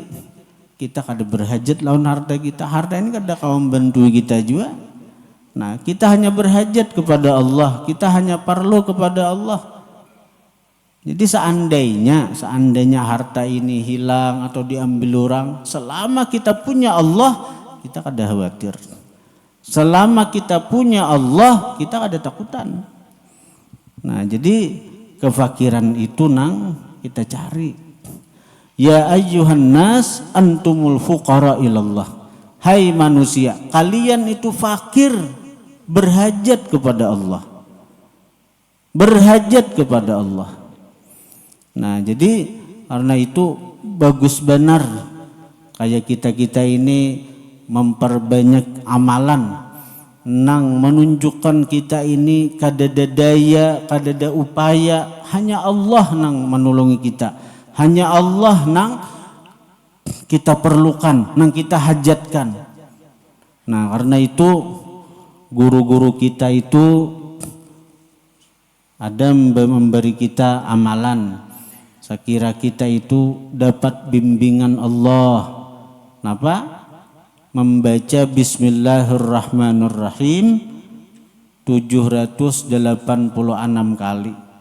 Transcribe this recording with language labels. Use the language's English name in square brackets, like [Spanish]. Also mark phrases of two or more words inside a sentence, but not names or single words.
[Banjar] Kita kada berhajat lawan harta kita. Harta ini kada kawan bantu kita juga. Nah, kita hanya berhajat kepada Allah. Kita hanya perlu kepada Allah. Jadi seandainya harta ini hilang atau diambil orang, selama kita punya Allah, kita kada khawatir. Selama kita punya Allah, kita kada takutan. Nah, jadi kefakiran itu nang kita cari. [Arabic] يا أيها الناس أنتم الفقراء إلى الله. [Banjar] Hai manusia, kalian itu fakir berhajat kepada Allah. Berhajat kepada Allah. Nah, jadi karena itu bagus benar kayak kita ini memperbanyak amalan nang menunjukkan kita ini kadada daya, kadada upaya, hanya Allah nang menolongi kita. Hanya Allah nang kita perlukan, nang kita hajatkan. Nah, karena itu guru-guru kita itu ada memberi kita amalan. Saya kira kita itu dapat bimbingan Allah. Kenapa? Membaca Bismillahirrahmanirrahim 786 kali.